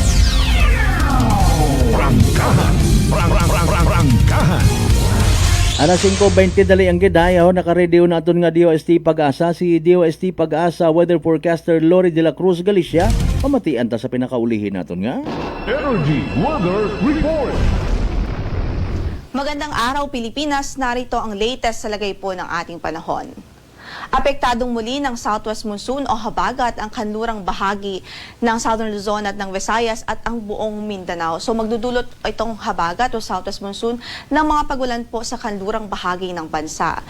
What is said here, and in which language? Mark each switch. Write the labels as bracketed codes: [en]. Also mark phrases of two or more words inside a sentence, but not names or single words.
[hil] Prangkahan. Prangkahan. Alas 5:20 dali ang gidayaw, naka-radio na aton nga DOST Pag-asa. Si DOST Pag-asa weather forecaster Lori de la Cruz Galicia. Pamatian ta sa pinakaulihin naton nga Energy Weather Report. [tl] Magandang araw Pilipinas, narito ang latest sa lagay po ng ating panahon. Apektadong muli ng [en] southwest monsoon [tl] o habagat ang kanlurang bahagi ng Southern Luzon at ng Visayas at ang buong Mindanao. So magdudulot itong habagat o [en] southwest monsoon [tl] ng mga pagulan po sa kanlurang bahagi ng bansa.